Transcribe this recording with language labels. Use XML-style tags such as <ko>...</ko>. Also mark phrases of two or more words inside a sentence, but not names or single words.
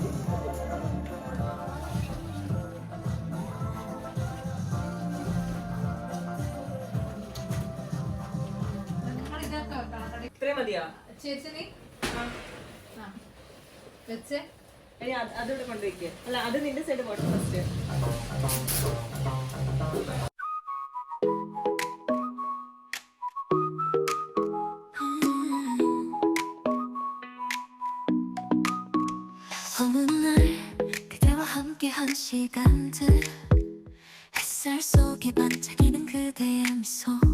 <ml>ഇത്രയും മതിയോ ചേച്ചി വെച്ചേ അതിവിടെ കൊണ്ടുവയ്ക്കുക. അല്ല അത് നിന്റെ സൈഡ് പോട്ടെ ഫസ്റ്റ്.</ml> <ko>어느 날 그대와 함께한 시간들 햇살 속에 반짝이는 그대의 미소</ko>